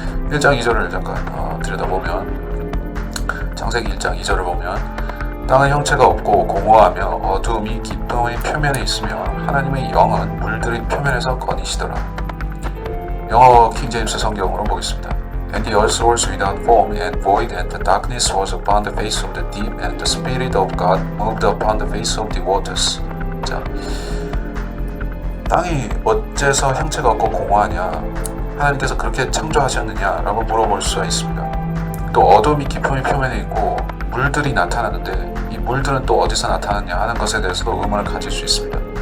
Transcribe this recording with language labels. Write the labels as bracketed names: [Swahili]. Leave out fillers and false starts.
[Korean] 1장 2절을 잠깐 들여다보면, 창세기 1장 2절을 보면, 땅은 형체가 없고 공허하며 어두움이 깊음의 표면에 있으며 하나님의 영은 물들의 표면에서 거니시더라. 영어 킹제임스 성경으로 보겠습니다. [English] And the earth was without form and void, and the darkness was upon the face of the deep, and the Spirit of God moved upon the face of the waters. [Korean] 자, 땅이 어째서 형체가 없고 공허하냐? 하나님께서 그렇게 창조하셨느냐라고 물어볼 수가 있습니다. 또 어둠이 깊음의 표면에 있고 물들이 나타나는데 이 물들은 또 어디서 나타났냐 하는 것에 대해서도 의문을 가질 수 있습니다.